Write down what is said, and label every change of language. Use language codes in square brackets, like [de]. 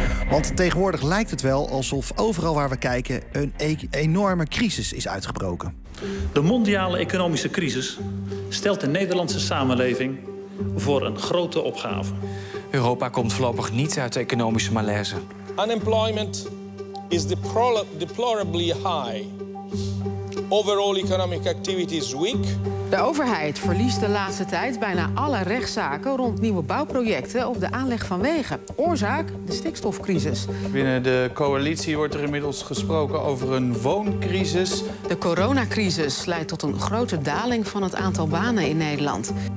[nl] Want tegenwoordig lijkt het wel alsof overal waar we kijken een enorme crisis is uitgebroken. De mondiale economische crisis stelt de Nederlandse samenleving voor een grote opgave. Europa komt voorlopig niet uit de economische malaise. [en] Unemployment is deplorably high. Overall economic activity is weak. [nl] De overheid verliest de laatste tijd bijna alle rechtszaken rond nieuwe bouwprojecten of de aanleg van wegen. Oorzaak: de stikstofcrisis. Binnen de coalitie wordt er inmiddels gesproken over een wooncrisis. De coronacrisis leidt tot een grote daling van het aantal banen in Nederland.